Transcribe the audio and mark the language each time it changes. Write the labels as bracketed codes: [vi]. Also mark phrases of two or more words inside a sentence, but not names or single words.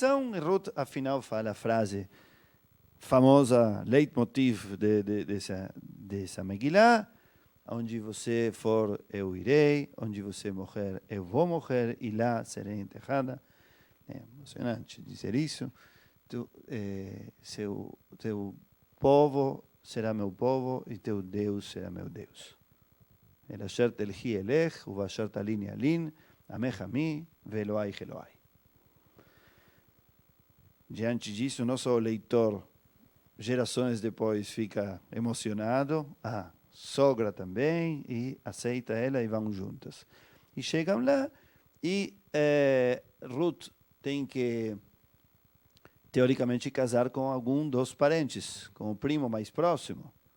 [pt] E Ruth, afinal, fala a frase famosa, leitmotiv dessa Megillah, onde você for, eu irei, onde você morrer, eu vou morrer, e lá serei enterrada. É emocionante dizer isso. Teu povo será meu povo, e teu Deus será meu Deus. [he] אל אשר תלכי אלך, ובאשר תליני אלין, עמך עמי, ואלהיך אלהי. [pt] Diante disso, nosso leitor, gerações depois, fica emocionado, a sogra também, e aceita ela e vão juntas. E chegam lá, e Ruth tem que, teoricamente, casar com algum dos parentes, com o primo mais próximo.